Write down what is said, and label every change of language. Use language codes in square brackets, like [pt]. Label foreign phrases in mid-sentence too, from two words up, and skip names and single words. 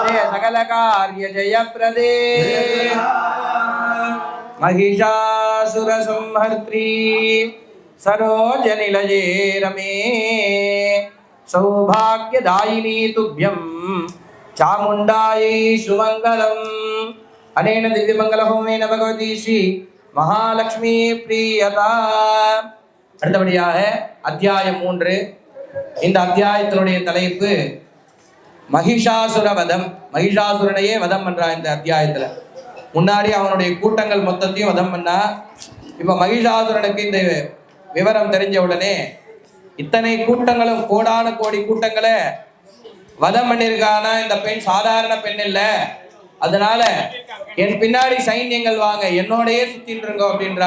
[sa] सकल कार्य जयप्रदे महिषासुर संहर्त्री सरोजनिलये रमे सौभाग्यदायिनी तुभ्यं चामुण्डायै सुमङ्गलम् अनेन दिव्यमङ्गलहोमेन भगवती श्री महालक्ष्मी प्रियता। [ta] அடுத்தபடியாக அத்தியாயம் 3. இந்த அத்தியாயத்தினுடைய தலைப்பு மகிஷாசுர வதம். மகிஷாசுரனையே வதம் பண்றா இந்த அத்தியாயத்துல. முன்னாடி அவனுடைய கூட்டங்கள் மொத்தத்தையும் வதம் பண்ணா. இப்ப மகிஷாசுரனுக்கு இந்த விவரம் தெரிஞ்ச உடனே இத்தனை கூட்டங்களும் கோடான கோடி கூட்டங்களை வதம் பண்ணியிருக்கானா இந்த பெண் சாதாரண பெண் இல்லை, அதனால என் பின்னாடி சைன்யங்கள் வாங்க, என்னோடையே சுத்திட்டு இருக்கோம் அப்படின்றா.